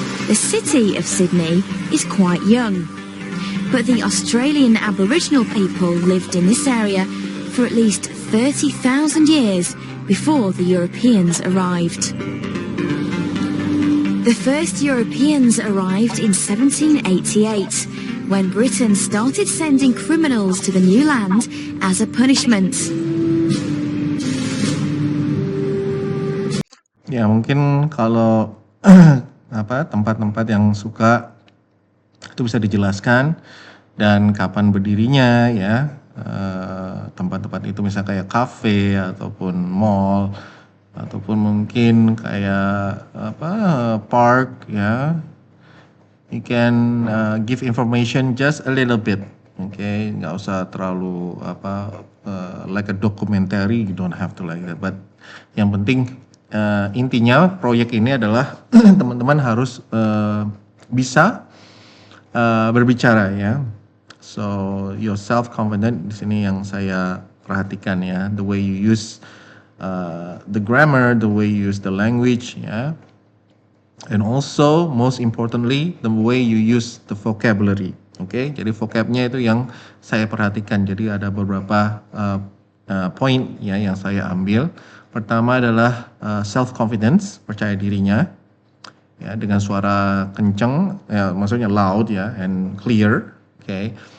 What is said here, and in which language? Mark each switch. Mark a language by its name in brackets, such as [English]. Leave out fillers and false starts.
[English] The city of Sydney is quite young, but the Australian Aboriginal people lived in this area for at least 30,000 years before the Europeans arrived. The first Europeans arrived in 1788, when Britain started sending criminals to the new land as a punishment. [Indonesian] Ya mungkin kalau tempat-tempat yang suka itu bisa dijelaskan dan kapan berdirinya ya, tempat-tempat itu misalnya kayak cafe ataupun mall ataupun mungkin kayak park ya. [English] You can give information just a little bit, okay? [Indonesian] Nggak usah terlalu [English] like a documentary, you don't have to like that. But [Indonesian] yang penting intinya proyek ini adalah teman-teman harus bisa berbicara ya. [English] So your self confident [Indonesian] di sini yang saya perhatikan ya, [English] the way you use the grammar, the way you use the language ya. And also most importantly the way you use the vocabulary. [Indonesian] Oke, jadi vocabnya itu yang saya perhatikan. Jadi ada beberapa poin ya yang saya ambil. Pertama adalah self confidence, percaya dirinya, ya dengan suara kencang, ya maksudnya loud ya, [English] and clear, okay.